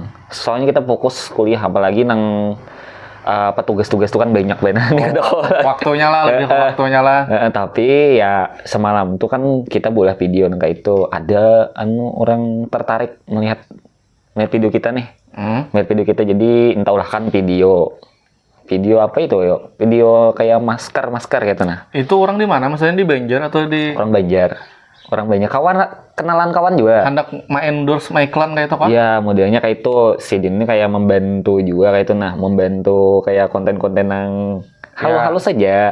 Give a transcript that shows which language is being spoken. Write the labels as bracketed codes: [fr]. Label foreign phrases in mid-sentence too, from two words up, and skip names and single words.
[id] Soalnya kita fokus kuliah, apalagi nang tugas-tugas tuh kan banyak banget. Waktunya lah, lebih ke waktunya lah. Tapi ya semalam tuh kan kita bola video nang kayak itu ada orang tertarik melihat video kita nih. Melihat video kita, jadi entah ulah kan video apa itu yo? Video kayak masker gitu nah. Itu orang di mana? Maksudnya di Banjar atau di? Orang banyak kenalan kawan juga. Hendak endorse iklan kayak itu kan? Iya, modelnya kayak itu. Si Din ini kayak membantu juga kayak itu nah, membantu kayak konten-konten yang halus saja.